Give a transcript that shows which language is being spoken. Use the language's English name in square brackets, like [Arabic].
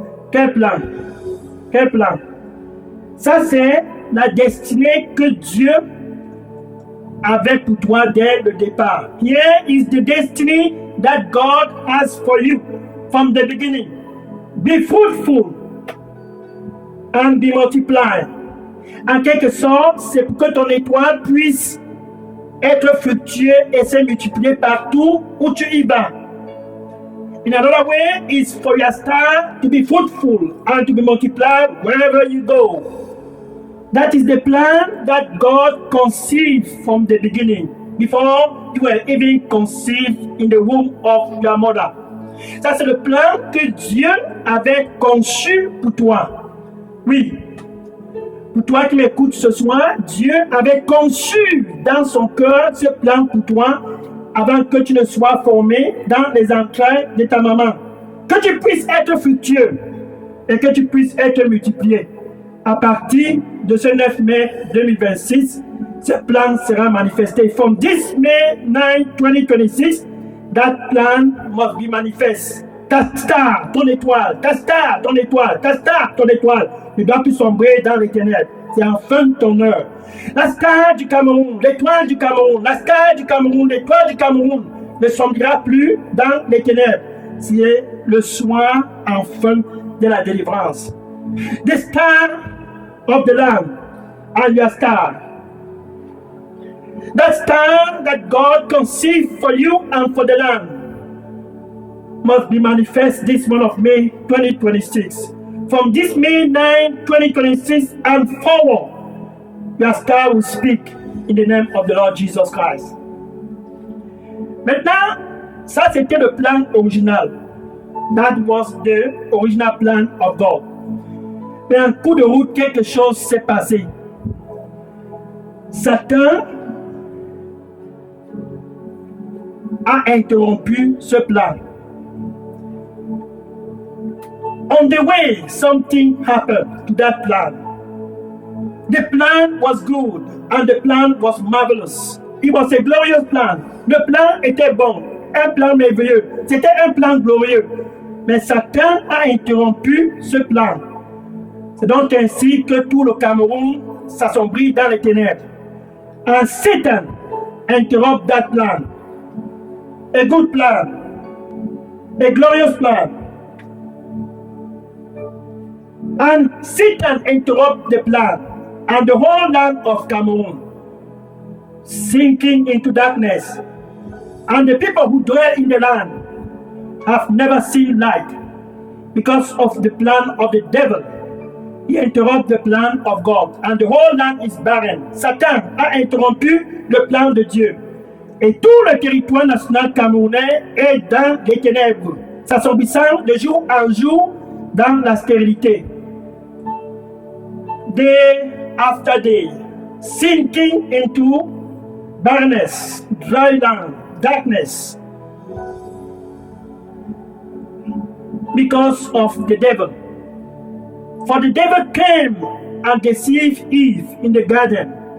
[French] Quel plan! Ça, c'est la destinée que Dieu avait pour toi dès le départ. [English] Here is the destiny that God has for you from the beginning. Be fruitful and be multiplied. [French] En quelque sorte, c'est pour que ton étoile puisse être fructueux et se multiplier partout où tu y vas. [English] In another way, is for your star to be fruitful and to be multiplied wherever you go. That is the plan that God conceived from the beginning, before you were even conceived in the womb of your mother. [French] Ça, c'est le plan que Dieu avait conçu pour toi. Oui. Pour toi qui m'écoutes ce soir, Dieu avait conçu dans son cœur ce plan pour toi avant que tu ne sois formé dans les entrailles de ta maman. Que tu puisses être fructueux et que tu puisses être multiplié. À partir de ce 9 mai 2026, ce plan sera manifesté. [English] From this May 9, 2026, that plan must be manifest. [French] Ta star, ton étoile, ta star, ton étoile, ta star, ton étoile, ne doit plus sombrer dans les ténèbres. C'est enfin ton heure. La star du Cameroun, l'étoile du Cameroun, la star du Cameroun, l'étoile du Cameroun ne sombrera plus dans les ténèbres. C'est le soir enfin de la délivrance. [English] The star of the land and your star. That star that God conceived for you and for the land must be manifest this month of May 2026. From this May 9, 2026 and forward, your star will speak in the name of the Lord Jesus Christ. [French] Maintenant, ça c'était le plan original. [English] That was the original plan of God. [French] Mais en cours de route, quelque chose s'est passé. Satan a interrompu ce plan. [English] On the way, something happened to that plan. The plan was good and the plan was marvelous. It was a glorious plan. [French] Le plan était bon, un plan merveilleux. C'était un plan glorieux. Mais Satan a interrompu ce plan. C'est donc ainsi que tout le Cameroun s'assombrit dans les ténèbres. [English] And Satan interrupted that plan. A good plan. A glorious plan. And Satan interrupted the plan. And the whole land of Cameroon sinking into darkness. And the people who dwell in the land have never seen light because of the plan of the devil. He interrupted the plan of God, and the whole land is barren. [French] Satan a interrompu le plan de Dieu. Et tout le territoire national camerounais est dans les ténèbres, s'assombrissant de jour en jour dans la stérilité. [English] Day after day, sinking into barrenness, dry land, darkness, because of the devil. For the devil came and deceived Eve in the garden.